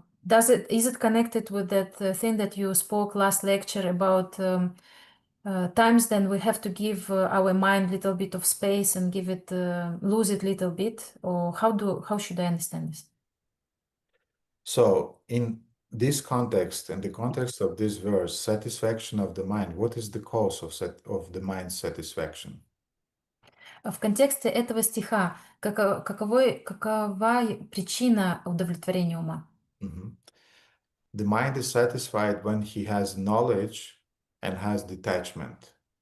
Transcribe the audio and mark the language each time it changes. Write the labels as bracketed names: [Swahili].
[English] Is it connected with that thing that you spoke last lecture about times then we have to give our mind a little bit of space and give it lose it a little bit, or how should I understand this? So in this context, in the context of this verse, satisfaction of the mind, what is the cause of the mind's satisfaction? [Russian] В контексте этого стиха какова причина удовлетворения ума? [English] The mind is satisfied when he has knowledge and has detachment.